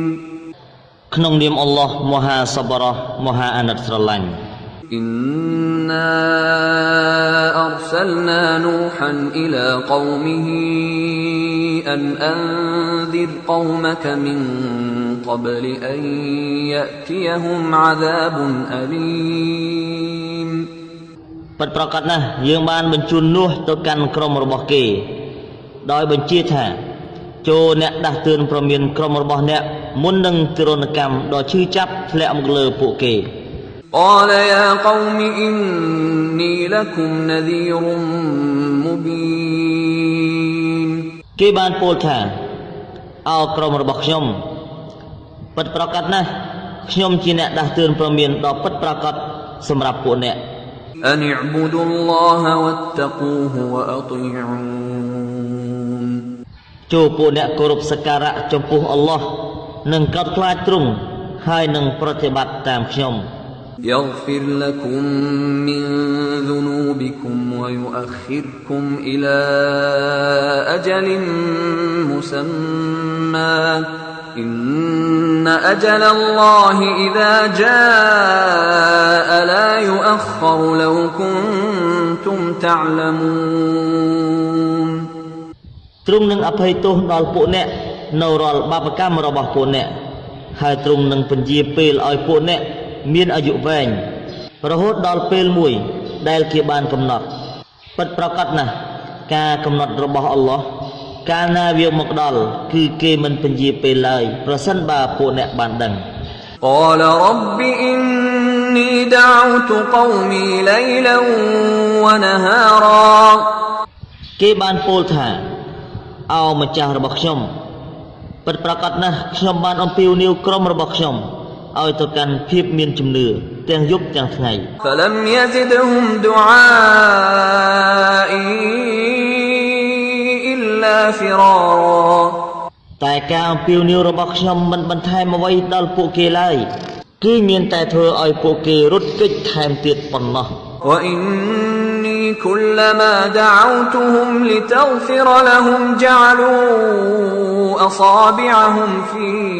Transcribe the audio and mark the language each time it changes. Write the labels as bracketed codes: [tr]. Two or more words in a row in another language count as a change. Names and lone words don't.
[km] ក្នុងនាមអល់ឡោះមហាសប្បុរសមហាអាណិតស្រឡាញ់ [ar] إنا أرسلنا نوحا إلى قومه أن أنذر قومك من قبل أن يأتيهم عذاب أليم [km] ពិតប្រាកដណាស់យើងបានបញ្ជូននោះទៅកាន់ក្រុមរបស់គេដោយបញ្ជាថាចូលអ្នកដាស់តឿនប្រមានក្រុមរបស់អ្នកមុននឹងទរណកម្មដ៏ឈឺចាប់ធ្លាក់មកលើពួកគេ [ar] قال يا قوم إني لكم نذير مبين [km] គេបានពោលថាអោក្រុមរបស់ខ្ញុំពិតប្រាកដណាស់ខ្ញុំជាអ្នកដាស់តឿនប្រមានដ៏ពិតប្រាកដសម្រាប់ពួកអ្នក [ar] أن اعبدوا الله واتقوه وأطيعون [km] ចូលពួកអ្នកគោរពសក្ការៈចំពោះអល់ឡោះនិងកោតខ្លាចទ្រង់ហើយនឹងប្រតិបត្តិតាមខ្ញុំ [ar] يغفر لكم من ذنوبكم ويؤخركم إلى أجل مسمى إن أجل الله إذا جاء لا يؤخر لو كنتم تعلمون [km] ទ្រង់នឹងអភ័យទោសដល់ពួកអ្នកនៅរាល់បាបកម្មរបស់ពួកអ្នកហើយទ្រង់នឹងពន្យាពេលឲ្យពួកអ្នកមានអាយុវែងរហូតដល់ពេលមួយដែលគេបានកំណត់ពិតប្រាកដណាស់ការកំណត់របស់អល់ឡោះកាលណាវាមកដល់គឺគេមិនពន្យាពេលឡើយប្រសិនបើពួកអ្នកបានដឹង [ar] قال رب إني دعوت قومي ليلا ونهارا [km] គេបានពោលថាអោម្ចាស់របស់ខ្ញុំពិតប្រាកដណាស់ខ្ញុំបានអំពាវនាវក្រុមរបស់ខ្ញុំឲ្យទៅកាន់ភាពមានជំនឿទាំងយប់ទាំងថ្ងៃ [ar] فلم يزدهم دعائي إلا فرارا [km] តែការអំពាវនាវរបស់ខ្ញុំមិនបន្ថែមអ្វីដល់ពួកគេឡើយគឺមានតែធ្វើឲ្យពួកគេរត់គេចថែមទៀតប៉ុណ្ណោះ [ar] وإني كلما دعوتهم لتغفر لهم جعلوا أصابعهم في